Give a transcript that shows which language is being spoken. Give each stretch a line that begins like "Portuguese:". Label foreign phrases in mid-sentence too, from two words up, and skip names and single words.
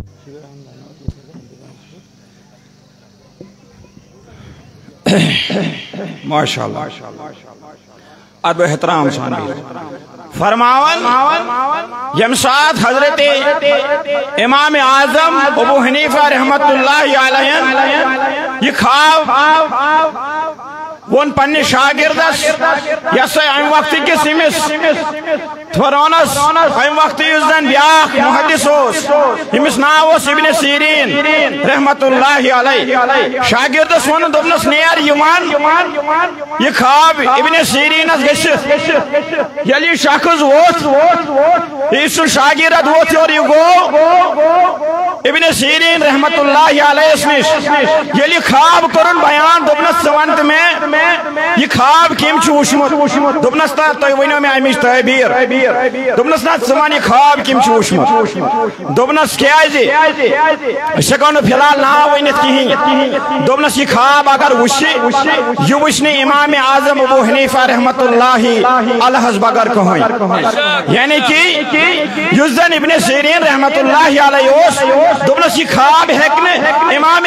Kashmiri: ماشاءاللہ ادب احترام سان فرماون یم سات حضرت امام اعظم ابو حنیفہ
Arabic: رحمت اللہ علیہ
Kashmiri: یہ خواب ون پنہ شاگردس یس ام وقت کس فرونس ام وقت زن بیاکھ محدث یمس ناو ابن سیرین
Arabic: رحمت اللہ علیہ
Kashmiri: شاگردس ون دپنس نیر یہ خواب ابن سیرینس گژھِتھ ییٚلہِ شخص ووت یُس شاگرد ووت اور یہ گو ابن سیرین
Arabic: رحمت اللہ علیہ
Kashmiri: نش ییٚلہِ خواب کرن بیان دپنس ژٕ ون تہٕ مےٚ یہ خواب کم وچمت دپنس نا تھی ونو مے امچ تعبیر دپنس نا ژٕ ون یہ خواب کم وچمت دپنس کیازِ أسۍ ہیٚکو نہٕ فی الحال ناو ؤنِتھ کہین دپنس یہ خواب اگر وچھ یہ وچھ نہٕ امام اعظم ابو حنیفہ
Arabic: رحمت اللہ علیہ
Kashmiri: بغیر کہین یعنی کہ یُس زن ابن سیرین
Arabic: رحمت اللہ علیہ
Kashmiri: دپنس یہ خواب ہیٚکہِ نہٕ امام